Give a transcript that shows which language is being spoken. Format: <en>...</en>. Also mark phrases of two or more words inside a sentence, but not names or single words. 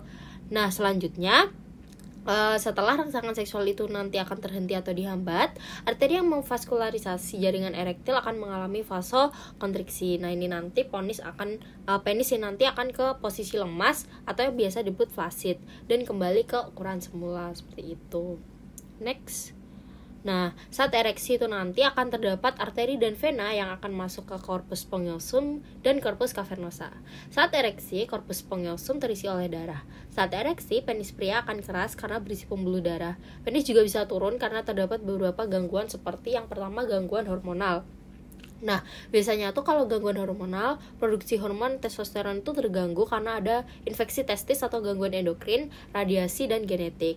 <id>Nah, selanjutnya setelah rangsangan seksual itu nanti akan terhenti atau dihambat, arteri yang memvaskularisasi jaringan erektil akan mengalami vasokontriksi. Nah, ini nanti penis ini nanti akan ke posisi lemas atau yang biasa disebut flaccid dan kembali ke ukuran semula seperti itu. Next. Nah, saat ereksi itu nanti akan terdapat arteri dan vena yang akan masuk ke</id> <la>corpus spongiosum</la> <id>dan</id> <la>corpus cavernosa.</la> <id>Saat ereksi,</id> <la>corpus spongiosum</la> <id>terisi oleh darah. Saat ereksi, penis pria akan keras karena berisi pembuluh darah. Penis juga bisa turun karena terdapat beberapa gangguan seperti yang pertama gangguan hormonal. Nah, biasanya tuh kalau gangguan hormonal, produksi hormon testosteron itu terganggu karena ada infeksi testis atau gangguan endokrin, radiasi, dan genetik.</id>